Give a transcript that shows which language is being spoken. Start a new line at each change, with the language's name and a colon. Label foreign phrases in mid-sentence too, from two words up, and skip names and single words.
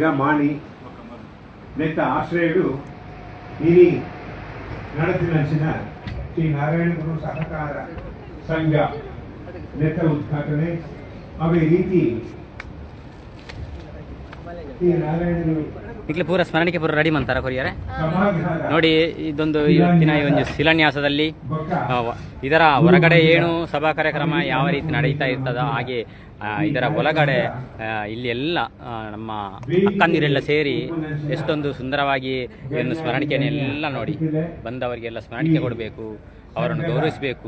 Tulu: ಮಾಣಿ ನೆತ್ತ ಆಶ್ರಯಗಳು ಇಲ್ಲಿ ನಡೆಸಿನ ಶ್ರೀ ನಾರಾಯಣ ಗುರು ಸಹಕಾರ ಸಂಘ ನೆತ್ತ ಉದ್ಘಾಟನೆ ಅವೇ ರೀತಿ ಶ್ರೀ ನಾರಾಯಣ ಗುರು
Kannada: ಈಗಲೇ ಪೂರ ಸ್ಮರಣಿಕೆ ಪೂರ ರೆಡಿ ಮಾಡ್ತಾರ ಕೊರಿಯರೆ ನೋಡಿ. ಇದೊಂದು ಇವತ್ತಿನ ಈ ಒಂದು ಶಿಲಾನ್ಯಾಸದಲ್ಲಿ ಇದರ ಹೊರಗಡೆ ಏನು ಸಭಾ ಕಾರ್ಯಕ್ರಮ ಯಾವ ರೀತಿ ನಡೀತಾ ಇರ್ತದ ಹಾಗೆ ಇದರ ಒಳಗಡೆ ಇಲ್ಲಿ ಎಲ್ಲ ನಮ್ಮ ಅಕ್ಕಂದಿರೆಲ್ಲ ಸೇರಿ ಎಷ್ಟೊಂದು ಸುಂದರವಾಗಿ ಇದನ್ನು ಸ್ಮರಣಿಕೆಯನ್ನೆಲ್ಲ ನೋಡಿ ಬಂದವರಿಗೆಲ್ಲ ಸ್ಮರಣಿಕೆ ಕೊಡಬೇಕು, ಅವರನ್ನು ಗೌರವಿಸಬೇಕು.